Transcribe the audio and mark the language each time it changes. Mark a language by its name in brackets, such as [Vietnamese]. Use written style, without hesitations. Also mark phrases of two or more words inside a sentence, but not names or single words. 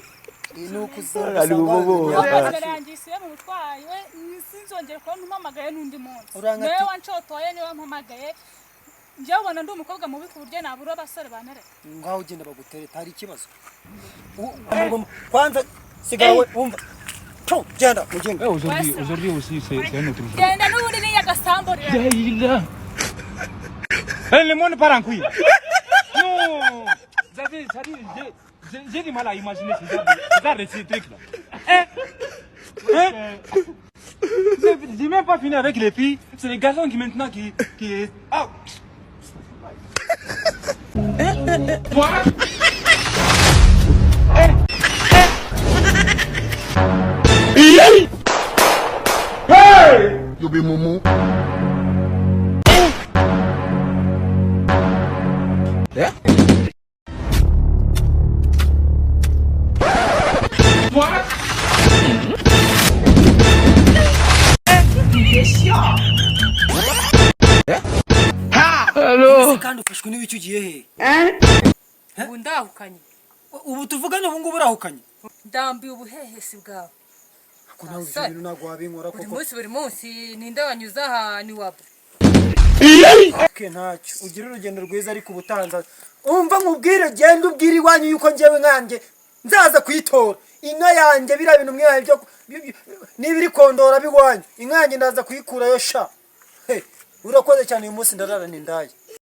[Kinyarwanda] narangisiye mu butwaye sinzongera kubona umpamagaye n'undi munsi niwe wanshotoye niwe wampamagaye njyewe ubona ndi umukobwa mubi ku buryo nabura abasore banereka ngaho ugenda bagutereta hari ikibazo kwanza sigawe wumva genda mugende [French] aujourd'hui aussi c'est un autre jour. [Kinyarwanda] genda n'ubundi ni agasambo rero [French] Le monde part en couille. Non. J'ai du mal à imaginer ce genre de ces trucs là. J'ai même pas fini avec les filles. C'est les garçons qui maintenant qui ah. Toi. [Nigerian Pidgin] Hey! You be mumu. Yeah? What? Hello. [Kinyarwanda] kandi ufashwe n'ibiki ugiye he ubu ndahukanye ubu tuvugane ubu ngubu urahukanye ndambiye ubuhehesi bwawe ko nawe ibintu ntabwo wabinkora kuko buri munsi ninde wanyuze aha ni wabo ke ntacyo ugira urugendo rwiza ariko ubutanza umva nkubwire genda ubwira iwanyu yuko njyewe nkanjye nzaza kuyitora inka yanjye biriya bintu mwihaye byo niba iri kondora biwanyu inka yanjye ndaza kuyikurayo sha urakoze cyane uyu munsi ndararana indaya